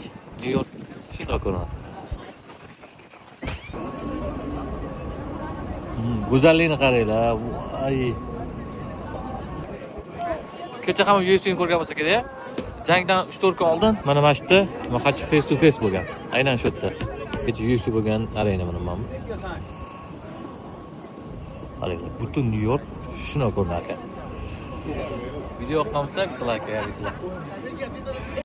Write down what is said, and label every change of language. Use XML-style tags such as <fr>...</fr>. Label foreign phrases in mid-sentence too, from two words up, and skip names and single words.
<uz>New York shunday ko'rinadi. Go'zallikni qaranglar. Voy. Kecha ham UFC'ni ko'rgan bo'lsa kerak. Jangdan 3-4 kun oldin mana shu yerda Mahachi</uz> <en>face to face</en> <uz>bo'lgan. Aynan shu yerda. Kecha UFC bo'lgan arena mana bu. Qaranglar, butun New York shuna ko'rinar ekan. Video yoqqan bo'lsa, like qilinglar.</uz>